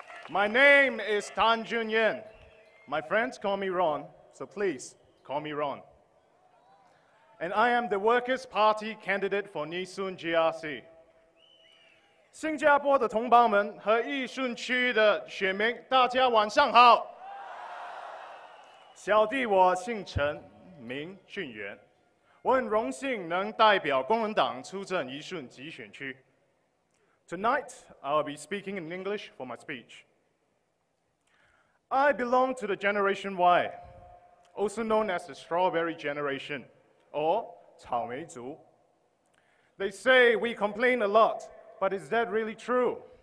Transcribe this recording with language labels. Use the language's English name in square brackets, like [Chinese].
[English] My name is Tan Jun Yen. My friends call me Ron, so please call me Ron. And I am the Workers' Party candidate for Yishun GRC. [Chinese] 新加坡的同胞们和义顺区的选民，大家晚上好。小弟我姓陈，名俊元，我很荣幸能代表工人党出征义顺集选区。 [English] Tonight, I'll be speaking in English for my speech. I belong to the Generation Y, also known as the Strawberry Generation, or 草莓族. They say we complain a lot, but is that really true?